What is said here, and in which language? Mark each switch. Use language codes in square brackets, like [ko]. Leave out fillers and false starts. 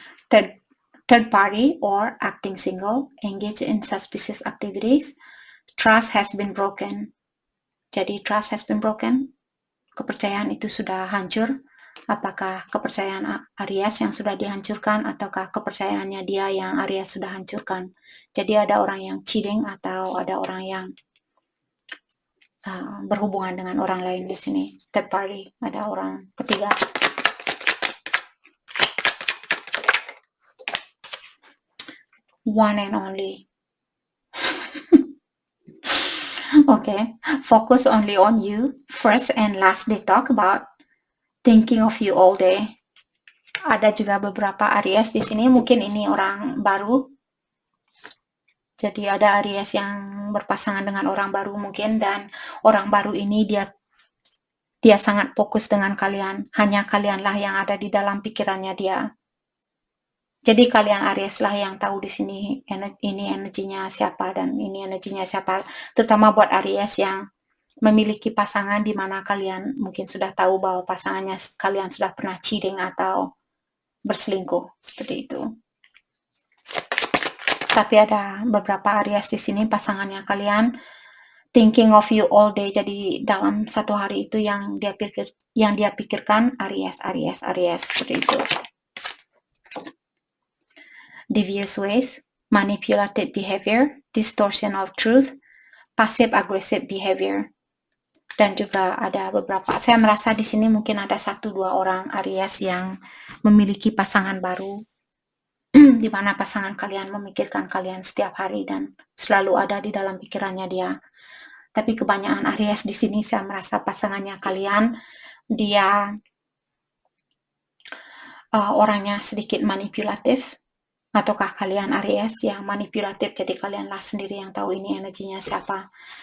[en] Third party or acting single, engage in suspicious activities. Trust has been broken. [id] Jadi [en] trust has been broken. [id] Kepercayaan itu sudah hancur. Apakah kepercayaan Aries yang sudah dihancurkan ataukah kepercayaannya dia yang Aries sudah hancurkan? Jadi ada orang yang cheating atau ada orang yang berhubungan dengan orang lain di sini. [en] Third party, [id] ada orang ketiga. [en] One and only. Okay, focus only on you. First and last they talk about thinking of you all day. [id] Ada juga beberapa Aries di sini, mungkin ini orang baru. Jadi ada Aries yang berpasangan dengan orang baru mungkin, dan orang baru ini dia sangat fokus dengan kalian. Hanya kalianlah yang ada di dalam pikirannya dia. Jadi kalian Aries lah yang tahu di sini ini energinya siapa dan ini energinya siapa. Terutama buat Aries yang memiliki pasangan di mana kalian mungkin sudah tahu bahwa pasangannya kalian sudah pernah cheating atau berselingkuh, seperti itu. Tapi ada beberapa Aries di sini pasangannya kalian [en] thinking of you all day. [id] Jadi dalam satu hari itu yang dia pikirkan Aries seperti itu. [en] devious ways, manipulative behavior, distortion of truth, passive aggressive behavior. [id] Dan juga ada beberapa, saya merasa di sini mungkin ada 1-2 orang Aries yang memiliki pasangan baru, di mana pasangan kalian memikirkan kalian setiap hari dan selalu ada di dalam pikirannya dia. Tapi kebanyakan Aries di sini saya merasa pasangannya kalian, dia orangnya sedikit manipulatif, ataukah kalian Aries yang manipulatif, jadi kalianlah sendiri yang tahu ini energinya siapa.